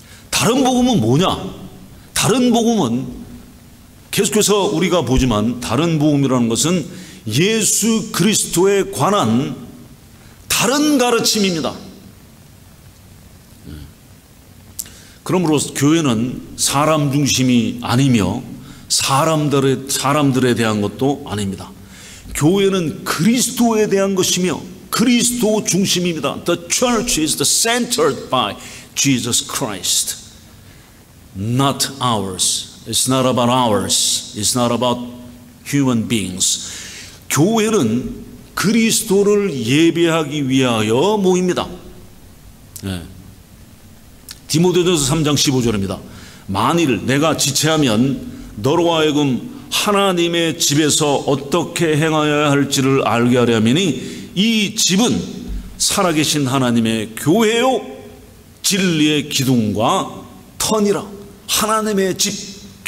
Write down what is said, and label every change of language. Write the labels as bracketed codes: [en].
[ko] 다른 복음은 뭐냐? 다른 복음은 계속해서 우리가 보지만 다른 복음이라는 것은 예수 그리스도에 관한 다른 가르침입니다. 그러므로 교회는 사람 중심이 아니며 사람들에 대한 것도 아닙니다. 교회는 그리스도에 대한 것이며 그리스도 중심입니다. [en] The church is centered by Jesus Christ, not ours. It's not about ours. It's not about human beings. [ko] 교회는 그리스도를 예배하기 위하여 모입니다. 디모데전서 3장 15절입니다. 만일 내가 지체하면 너로 하여금 하나님의 집에서 어떻게 행하여야 할지를 알게 하려 함이니 이 집은 살아계신 하나님의 교회요 진리의 기둥과 터니라. 하나님의 집